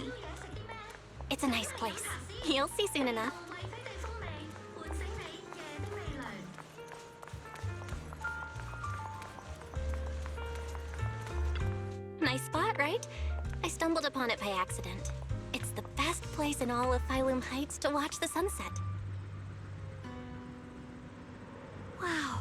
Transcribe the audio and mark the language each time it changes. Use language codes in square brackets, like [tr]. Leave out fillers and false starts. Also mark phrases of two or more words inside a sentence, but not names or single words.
[en] It's a nice place. You'll see soon enough. [zh] 為非地風味，喚醒你夜的味蕾。 [en] Nice spot, right? I stumbled upon it by accident. It's the best place in all of Phylum Heights to watch the sunset. Wow.